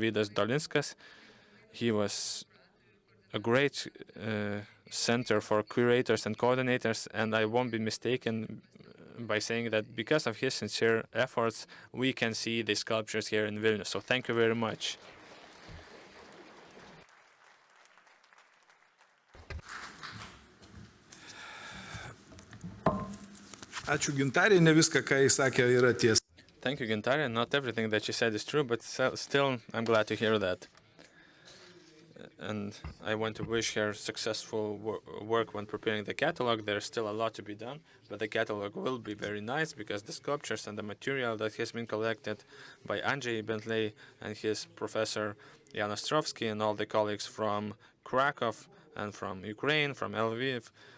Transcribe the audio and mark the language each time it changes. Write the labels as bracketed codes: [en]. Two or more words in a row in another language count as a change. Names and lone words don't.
[en] Vidas Dolinskas. He was a great center for curators and coordinators, and I won't be mistaken by saying that because of his sincere efforts, we can see the sculptures here in Vilnius. So thank you very much. [lt] Ačiū Gintarė, ne viską, ką jis sakė, yra tiesa. [en] Thank you, Gintarė. Not everything that you said is true, but still, I'm glad to hear that. And I want to wish her successful work when preparing the catalog. There's still a lot to be done, but the catalog will be very nice because the sculptures and the material that has been collected by Andrzej Bentley and his professor Jan Ostrovsky and all the colleagues from Krakow and from Ukraine, from Lviv.